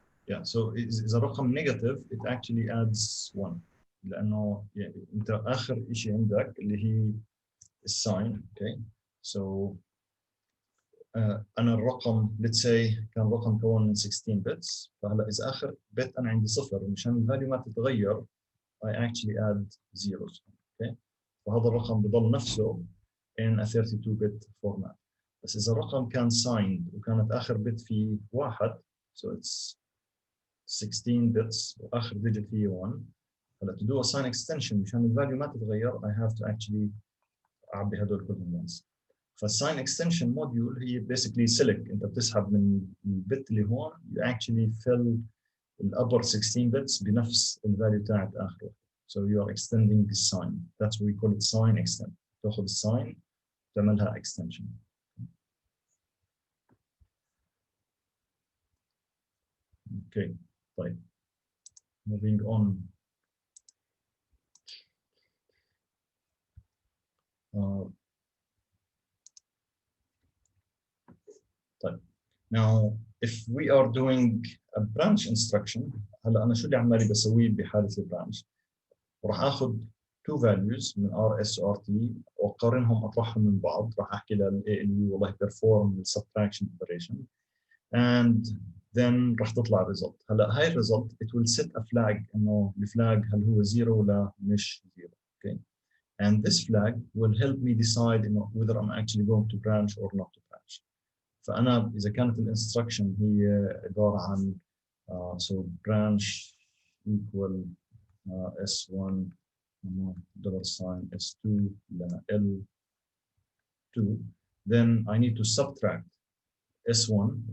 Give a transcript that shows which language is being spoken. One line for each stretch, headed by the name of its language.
Arabic: Yeah, so إذا الرقم negative
English: it actually adds 1
Arabic: لأنه يعني أنت آخر شيء عندك اللي هي الساين.
English: Okay, so أنا الرقم let's say كان رقم كون من 16 bits
Arabic: فهلا إذا آخر bit أنا عندي صفر مشان الفاليو ما تتغير
English: I actually add zeros. Okay,
Arabic: فهذا الرقم بضل نفسه
English: in a 32 bit format.
Arabic: بس إذا الرقم كان signed وكانت آخر bit فيه 1 so it's 16 bits واخر digit فيه 1.
English: هلا to do a sign extension
Arabic: مشان الفاليو ما تتغير
English: I have to actually
Arabic: اعبي هدول كلهم
English: once. فالsign extension module هي basically select
Arabic: انت بتسحب من البت اللي هون
English: you actually fill the upper 16 bits بنفس الفاليو تاعت اخره. So you are extending the sign. That's what we call it sign extend.
Arabic: تاخذ الساين تعملها extension.
English: Okay. طيب moving on.
Arabic: طيب now if we are doing a branch instruction هلا انا شو اللي عمالي بسويه بحاله البرانش؟ راح اخذ two values من rs و rt واقارنهم اطرحهم من بعض. راح احكي لل ALU والله
English: perform subtraction operation and then
Arabic: راح تطلع result. هلا هاي result
English: it will set a flag
Arabic: انه الفلاج هل هو zero ولا مش zero.
English: Okay, and this flag will help me decide whether I'm actually going to branch or not to branch.
Arabic: فأنا إذا كانت الانستركشن هي عبارة عن
English: so branch equal S1 $sign S2 ل L2 then I need to subtract S1.